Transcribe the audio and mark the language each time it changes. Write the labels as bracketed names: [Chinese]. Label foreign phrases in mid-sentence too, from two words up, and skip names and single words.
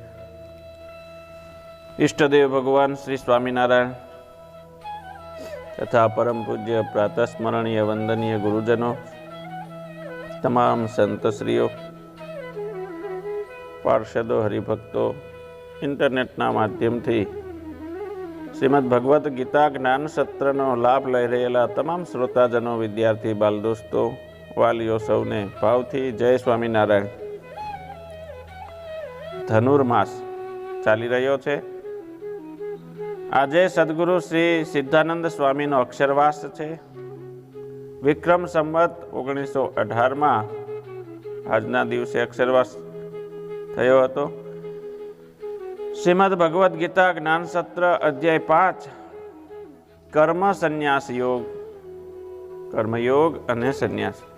[Gujarati] ઇષ્ટદેવ ભગવાન શ્રી સ્વામીનારાયણ તથા પરમ પૂજ્ય પ્રાતસ્મરણીય વંદનીય ગુરુજનો, તમામ સંતશ્રીઓ, પાર્ષદો, હરિભક્તો, ઇન્ટરનેટના માધ્યમથી શ્રીમદ્ ભગવત ગીતા જ્ઞાન સત્રનો લાભ લઈ રહેલા તમામ શ્રોતાજનો, વિદ્યાર્થી બાલ દોસ્તો, વાલીઓ સૌને ભાવથી જય સ્વામીનારાયણ। ધનુર્માસ ચાલી રહ્યો છે। આજે સદગુરુ શ્રી સિદ્ધાનંદ સ્વામીનો અક્ષરવાસ છે। વિક્રમ સંવત 1918 આજના દિવસે અક્ષરવાસ થયો હતો। શ્રીમદ ભગવદ્ ગીતા જ્ઞાન સત્ર અધ્યાય 5 કર્મ સંન્યાસ યોગ, કર્મયોગ અને સંન્યાસ।